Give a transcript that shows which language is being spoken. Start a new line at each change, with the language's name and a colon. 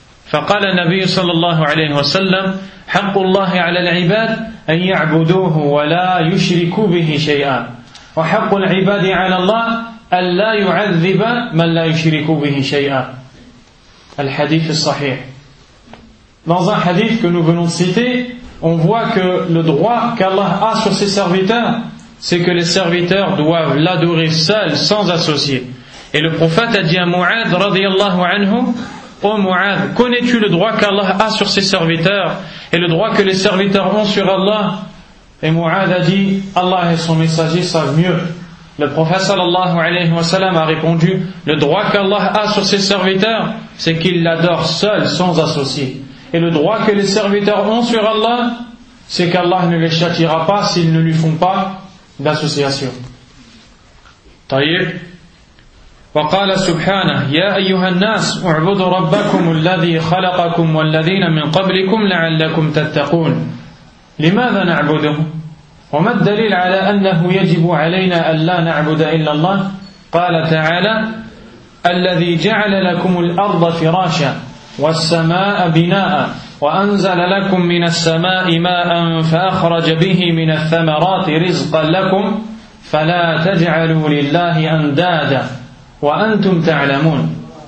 Arabic: فقال النبي صلى الله عليه وسلم حق الله على العباد أن يعبدوه ولا يشركوا به شيئا وحق العباد على الله أن لا يعذب من لا يشرك به شيئا. الحديث الصحيح.
French: Dans un hadith que nous venons de citer, on voit que le droit qu'Allah a sur ses serviteurs, c'est que les serviteurs doivent l'adorer seul, sans associer. Et le prophète a dit à Mu'adh radiallahu anhu, ô Mu'adh, connais-tu le droit qu'Allah a sur ses serviteurs et le droit que les serviteurs ont sur Allah? Et Mu'adh a dit, Allah et son messager savent mieux. Le prophète sallallahu alayhi wa sallam a répondu, le droit qu'Allah a sur ses serviteurs, c'est qu'il l'adore seul, sans associer. Et le droit que les serviteurs ont sur Allah, c'est qu'Allah ne les châtiera pas s'ils ne lui font pas d'association.
Arabic: Taïb. وقال سبحانه يا أيها الناس اعبدوا ربكم الذي خلقكم والذين من قبلكم لعلكم تتقون. لماذا نعبده وما الدليل على أنه يجب علينا ألا نعبد إلا الله؟ قال تعالى الذي جعل لكم الأرض فراشا والسماء بناء وأنزل لكم من السماء ماء فأخرج به من الثمرات رزقا لكم فلا تجعلوا لله أندادا وأنتم تعلمون.